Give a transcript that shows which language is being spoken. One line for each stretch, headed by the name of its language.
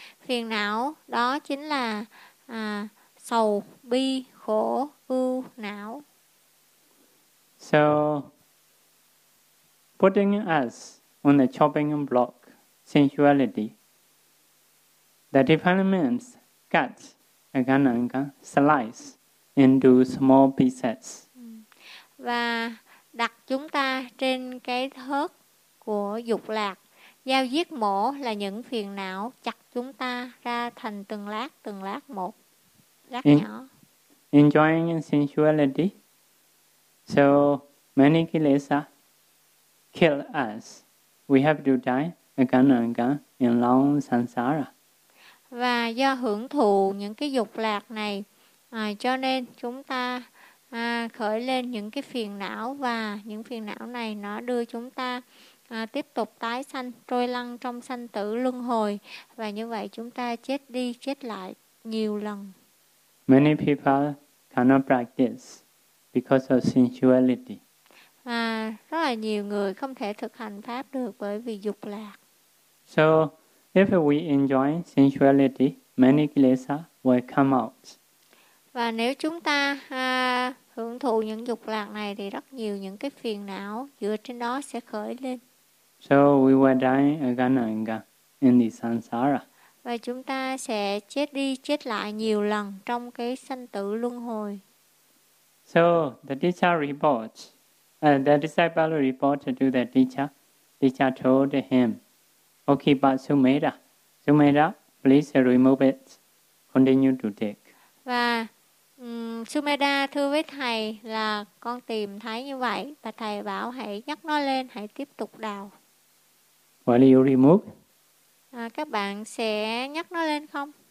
Vietnamese: Phiền não đó chính là sầu, bi, khổ, ưu, não.
English: So putting us on the chopping block, sensuality, the defilements cut again and again, slice into small pieces.
Vietnamese: Và đặt chúng ta trên cái thớt của dục lạc, dao giết mổ là những phiền não chặt chúng ta ra thành từng lát một, lát in, nhỏ.
English: Enjoying sensuality, so many kilesa kill us. We have to die again and again in long samsara.
Vietnamese: Và do hưởng thụ những cái dục lạc này, cho nên chúng ta khởi lên những cái phiền não, và những phiền não này nó đưa chúng ta tiếp tục tái sanh, trôi lăn trong sanh tử luân hồi, và như vậy chúng ta chết đi chết lại nhiều lần.
English: Many people cannot practice because of sensuality.
Vietnamese: Rất là nhiều người không thể thực hành pháp được bởi vì dục lạc.
English: So if we enjoy sensuality, many klesa will come out.
Vietnamese: Và nếu chúng ta hưởng thụ những dục lạc này thì rất nhiều những cái phiền não dựa trên đó sẽ khởi lên.
English: So we will die again and again in the samsara.
Vietnamese: Và chúng ta sẽ chết đi chết lại nhiều lần trong cái sanh tử luân hồi.
English: So the teacher reports, the disciple reported to the teacher. Teacher told him, "Okay, but Sumedha, Sumedha, please remove it. Continue to dig."
Vietnamese: Và Sumedha thưa với thầy là con tìm thấy như vậy, và thầy bảo hãy nhấc nó lên, hãy tiếp tục đào.
English: Will you remove?
Vietnamese: Các bạn sẽ nhấc nó lên không?